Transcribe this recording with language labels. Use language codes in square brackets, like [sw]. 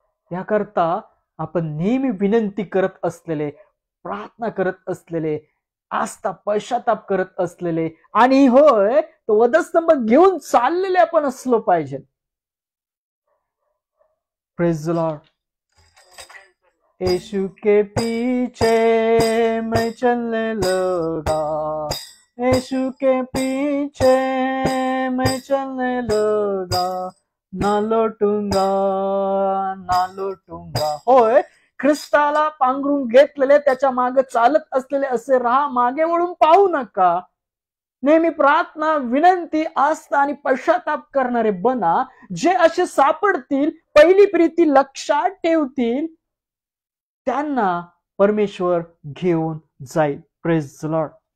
[mr] याकरता आपण नेहमी विनंती करत असलेले, प्रार्थना करत असलेले, आस्था पश्चाताप करत असलेले आणि होय तो वधस्तंभ घेऊन चाललेले आपण असलो पाहिजे. [en] Praise the lord. [hi] यीशु के पीछे मैं चलने लगा, यीशु के पीछे मैं चलने लगा, ना लोटूंगा, ना लोटूंगा. [mr] होय, ख्रिस्ताला पांघरून घेतलेले, त्याच्या मागे चालत असलेले असे राहा, मागे वळून पाहू नका. नेहमी प्रार्थना, विनंती, आस्था आणि पश्चाताप करणारे बना. जे असे सापडतील, पहिली प्रीती लक्षात ठेवतील, त्यांना परमेश्वर घेऊन जाईल. [en] Praise the lord.